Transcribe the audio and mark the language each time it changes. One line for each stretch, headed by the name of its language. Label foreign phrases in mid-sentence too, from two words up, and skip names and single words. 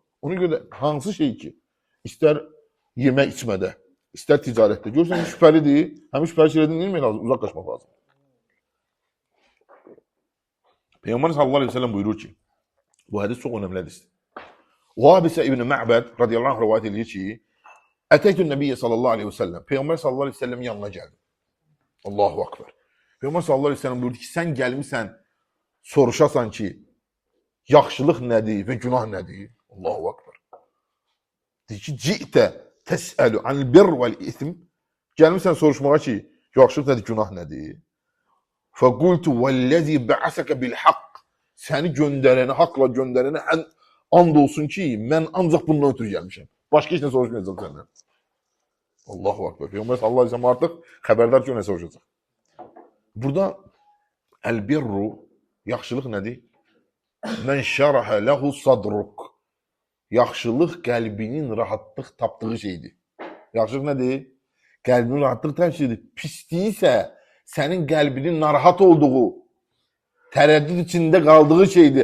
Azerbaijani: Ona görə hansı şey ki, istər yemək içmədə, istər ticarətdə görürsən ki, şübhəlidir, həmin şübhəli şeylərdən neymək lazım? Uzaqlaşmaq lazım. Peyğəmbər
Arabic: صلى الله عليه وسلم
Azerbaijani: buyurur ki, bu hədis çox önəmli hədisdir. Vabisə İbn Mə'bəd
Arabic: رضي الله عنه
Azerbaijani: rivayət edir ki,
Arabic: أتيت النبي صلى الله عليه وسلم,
Azerbaijani: Peyğəmbər
Arabic: صلى الله عليه وسلم
Azerbaijani: yanına gəldim.
Arabic: الله أكبر.
Azerbaijani: Peyğəmbər
Arabic: صلى الله عليه وسلم
Azerbaijani: buyurdu ki, sən gəlmirsən, soruşasan ki, yaxşılıq nədir və günah nədir?
Arabic: الله أكبر.
Azerbaijani: Deyir ki,
Arabic: جئت تسأل عن البر والإثم.
Azerbaijani: Gəlmirsən soruşmağa ki, yaxşılıq nədir, günah nədir?
Arabic: فقلت والذي بعثك بالحق.
Azerbaijani: Səni göndərəni, haqla göndərəni and olsun ki, mən ancaq bundan ötürü gəlmişəm. Başqa heç nə soruşmayacaq səndən.
Arabic: الله أكبر.
Azerbaijani: Peyğəmbər
Arabic: صلى الله عليه وسلم
Azerbaijani: artıq xəbərdar ki, o nə soruşacaq. Burada əl-birru, yaxşılıq nədir?
Arabic: من شرح له صدرك.
Azerbaijani: Yaxşılıq qəlbinin rahatlıq tapdığı şeydir. Yaxşılıq nədir? Qəlbinin rahatlıq tapdığı şeydir. Pisliyi isə sənin qəlbinin narahat olduğu, tərəddüd içində qaldığı şeydir.